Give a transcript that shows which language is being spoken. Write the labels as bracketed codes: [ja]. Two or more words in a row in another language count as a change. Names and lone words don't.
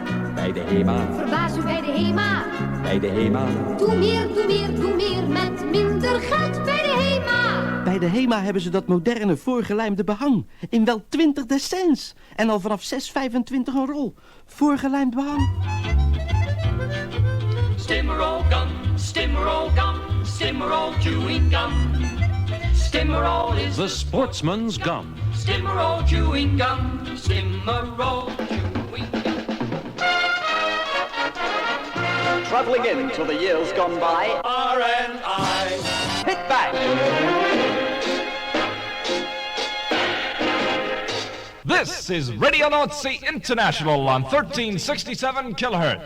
[nl] Bij de HEMA. Verbaas u bij de HEMA. Bij de HEMA. Doe meer, doe meer, doe meer met minder geld bij de HEMA. Bij de HEMA hebben ze dat moderne voorgelijmde behang. In wel 20 cents. En al vanaf 6,25 een rol. Voorgelijmd behang. [en] Stimmerol gum, Stimmerol gum, Stimmerol chewing gum. Stimmerol is The Sportsman's Gum. Stimmerol chewing gum, Stimmerol chewing gum. Travelling into the years gone by. R.N.I. Hit back. This is Radio Nordsee International on 1367 kilohertz.